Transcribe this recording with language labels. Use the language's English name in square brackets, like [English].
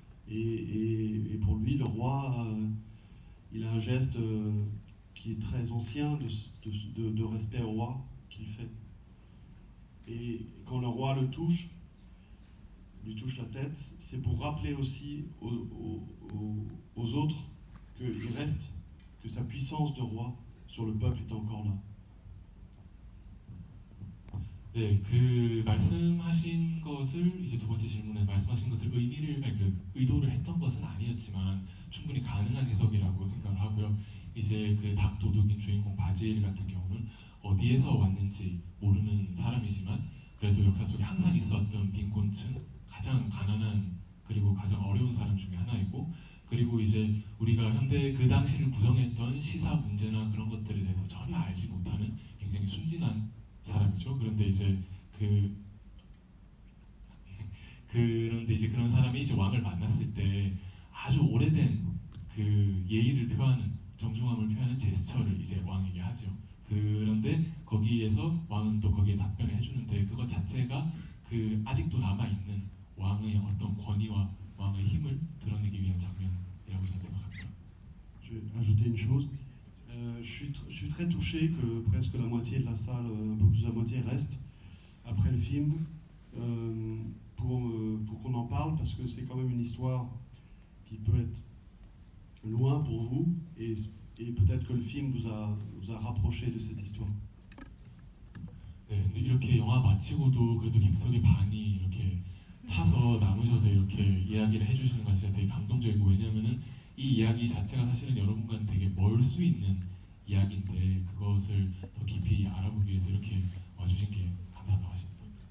[French] Et pour lui, le roi, il a un geste qui est très ancien de respect au roi qu'il fait. Et quand le roi lui touche la tête, c'est pour rappeler aussi aux autres qu'il reste, que sa puissance de roi sur le peuple est encore là. [Korean] 네, 그 말씀하신 것을 이제 두 번째 질문에서 말씀하신 것을 의도를 했던 것은 아니었지만 충분히 가능한 해석이라고 생각을 하고요. 이제 그 닭 도둑인 주인공 바질 같은 경우는 어디에서 왔는지 모르는 사람이지만 그래도 역사 속에 항상 있었던 빈곤층, 가장 가난한 그리고 가장 어려운 사람 중에 하나이고, 그리고 이제 우리가 현대 그 당시를 구성했던 시사 문제나 그런 것들에 대해서 전혀 알지 못하는 굉장히 순진한 사람이죠. 그런데 이제 그런데 이제 그런 사람이 이제 왕을 만났을 때 아주 오래된 그 예의를 표하는, 정중함을 표하는 제스처를 이제 왕에게 하죠. 그런데 거기에서 왕은 또 거기에 답변을 해주는데 그것 자체가 그 아직도 남아 있는 왕의 어떤 권위와 왕의 힘을 드러내기 위한 장면이라고 저는 생각합니다. [French] Je vais ajouter une chose. Je suis très touché que presque la moitié de la salle, un peu plus de la moitié, reste après le film pour qu'on en parle, parce que c'est quand même une histoire qui peut être loin pour vous, et peut-être que le film vous a rapproché de cette histoire. [Korean] 네, 근데 이렇게 영화 마치고도 그래도 객석의 반이 이렇게 차서 남으셔서 이렇게 이야기를 해주시는 것이 진짜 되게 감동적이고, 왜냐하면은 이 이야기 자체가 사실은 여러분과는 되게 멀 수 있는 이야기인데 그것을 더 깊이 알아보기 위해서 이렇게 와주신 게 감사하다고 하십니다.